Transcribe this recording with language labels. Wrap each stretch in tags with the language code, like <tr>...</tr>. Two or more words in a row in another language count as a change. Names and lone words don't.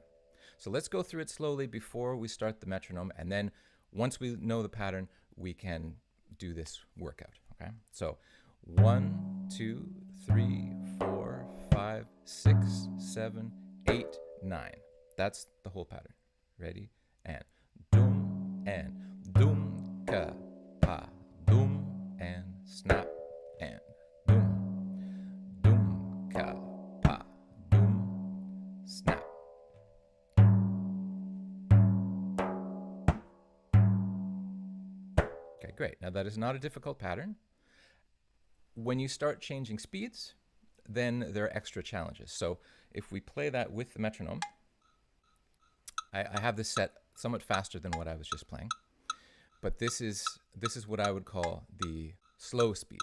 <en>So let's go through it slowly before we start the metronome, and then once we know the pattern, we can do this workout, okay? So 1, 2, 3, 4, 5, 6, 7, 8, 9. That's the whole pattern. Ready? And dum, ka, pa, dum, and snap, and dum, ka, pa, dum, snap. Okay, great. Now that is not a difficult pattern. When you start changing speeds, then there are extra challenges. So if we play that with the metronome, I have this set somewhat faster than what I was just playing, but this is what I would call the slow speed.</en>